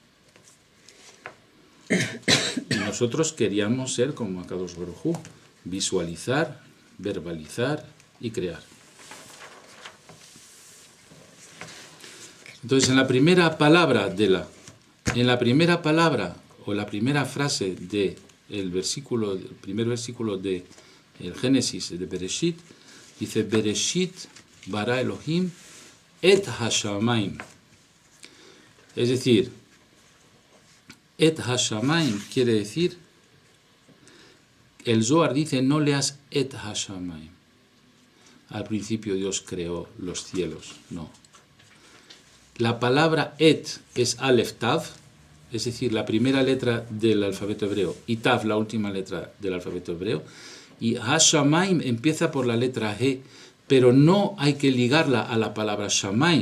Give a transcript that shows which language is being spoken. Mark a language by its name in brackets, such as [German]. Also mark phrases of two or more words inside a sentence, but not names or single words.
[Spanish] Y nosotros queríamos ser como [Hebrew] הקדוש ברוך הוא, [Spanish] visualizar, verbalizar y crear. Entonces, en la primera palabra o la primera frase del primer versículo de el Génesis de Bereshit, dice [Hebrew] בראשית ברא אלהים את השמים. [Spanish] Es decir, [Hebrew] את השמים [Spanish] quiere decir, el Zohar dice no leas [Hebrew] את השמים. [Spanish] Al principio Dios creó los cielos, no. La palabra et es [Hebrew] אלף תו, [Spanish] es decir, la primera letra del alfabeto hebreo, y Tav, la última letra del alfabeto hebreo, y Hashamayim empieza por la letra He, pero no hay que ligarla a la palabra Shamayim.